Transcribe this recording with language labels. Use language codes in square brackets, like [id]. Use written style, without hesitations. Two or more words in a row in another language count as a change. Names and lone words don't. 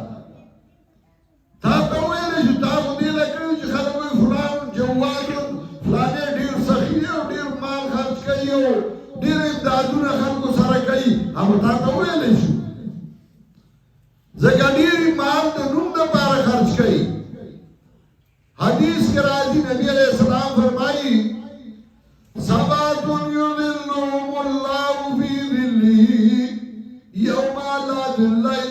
[ps] تا ته وویلی چې تاسو دې له کړي چې خلک وایي فلان جوال فلانې ډېر سخي دی او ډېر مال خرڅ کوي او ډېر امدادونه خلکو سره کوي هغه تا ته وویلی شو ځکه ډېر مال د نوم دپاره خرڅ کوي حدیث کې راځي نبی [ar] علیہ السلام [ps] فرمایي [ar] سبعة يظلهم الله في ظله يوم لا ظل